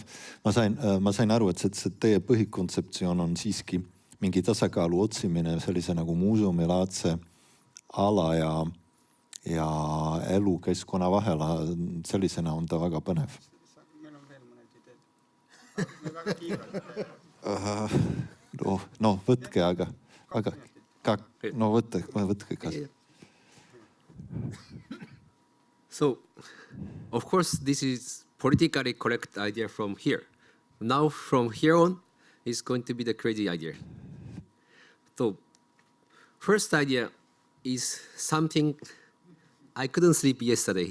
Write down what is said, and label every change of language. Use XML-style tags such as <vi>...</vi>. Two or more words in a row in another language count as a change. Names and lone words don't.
<et>Ma sain aru, et see teie põhikontseptsioon on siiski mingi tasakaalu otsimine sellise nagu muuseumilaadse ala ja elukeskkonna vahela. Sellisena on ta väga põnev. Võtke, aga võtke ka.</et> <en>So, of course, this is politically correct idea from here. Now, from here on, is going to be the crazy idea. So, first idea is something I couldn't sleep yesterday.</en>